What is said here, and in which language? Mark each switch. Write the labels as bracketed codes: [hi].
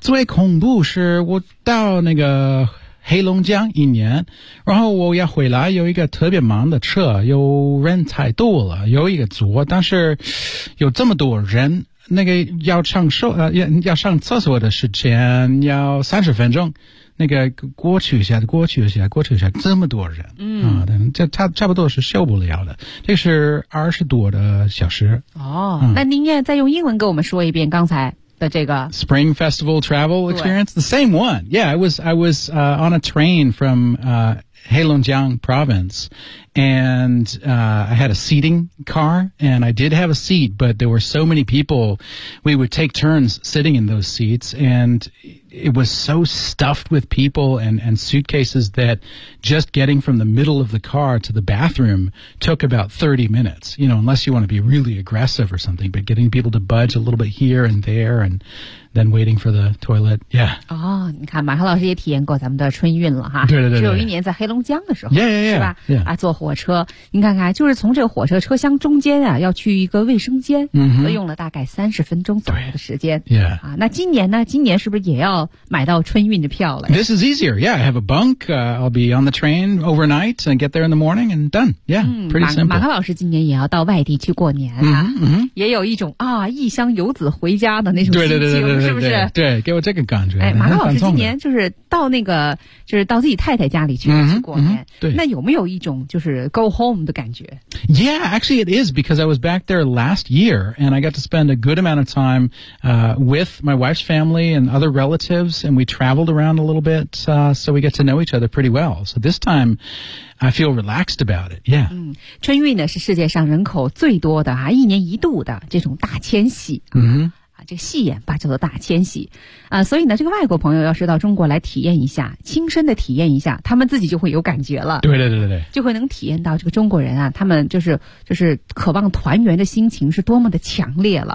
[zh] 最恐怖是我到那个黑龙江一年然后我要回来有一个特别忙的车有人太多了有一个座但是有这么多人那个要上厕所的时间要30分钟那个过去一下这么多人这差不多是受不了的这是20多的小时哦、那您也再用英文给我们说一遍刚才的这个 [en] Spring Festival Travel Experience the same one yeah I was on a train from Heilongjiang province and I had a seating car and I did have a seat but there were so many people we would take turns sitting in those seats and it was so stuffed with people and suitcases that just getting from the middle of the car to the bathroom took about 30 minutes you know unless you want to be really aggressive or something but getting people to budge a little bit here and there andThen waiting for the toilet, yeah. [zh] 哦，你看，马克老师也体验过咱们的春运了哈。对对 对, 对。只有一年在黑龙江的时候， [en] yeah, yeah, yeah, [zh] 是吧？ [en] Yeah. [zh] 啊，坐火车，你看看，就是从这个火车车厢中间啊，要去一个卫生间，用了大概30分钟左右的时间。 [en] Yeah. [zh] 啊，那今年呢？今年是不是也要买到春运的票了 [en] ？This is easier. Yeah, I have a bunk. I'll be on the train overnight and get there in the morning and done. Yeah, pretty simple. [zh] 马克老师今年也要到外地去过年啊， mm-hmm. 也有一种啊异乡游子回家的那种心情。对是不是对, 对, 对给我这个感觉哎马克老师今年就是到那个就是到自己太太家里去过年、对那有没有一种就是 [en] go home [zh] 的感觉 [en] Yeah, actually it is because I was back there last year and I got to spend a good amount of time, with my wife's family and other relatives and we traveled around a little bit, so we get to know each other pretty well. So this time,I feel relaxed about it, yeah. [zh] 春运呢是世界上人口最多的啊一年一度的这种大迁徙。嗯、mm-hmm. 这戏演吧叫做大迁徙啊，所以呢这个外国朋友要是到中国来体验一下，亲身的体验一下，他们自己就会有感觉了。对对对对，就会能体验到这个中国人啊，他们就是渴望团圆的心情是多么的强烈了。